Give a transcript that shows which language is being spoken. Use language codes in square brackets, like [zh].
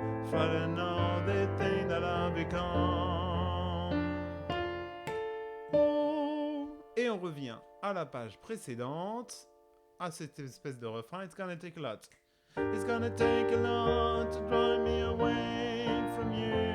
[en] Frightened of the thing that I've become. Oh. [fr] Et on revient à la page précédente, à cette espèce de refrain. [en] It's gonna take a lot. It's gonna take a lot to drive me away from you.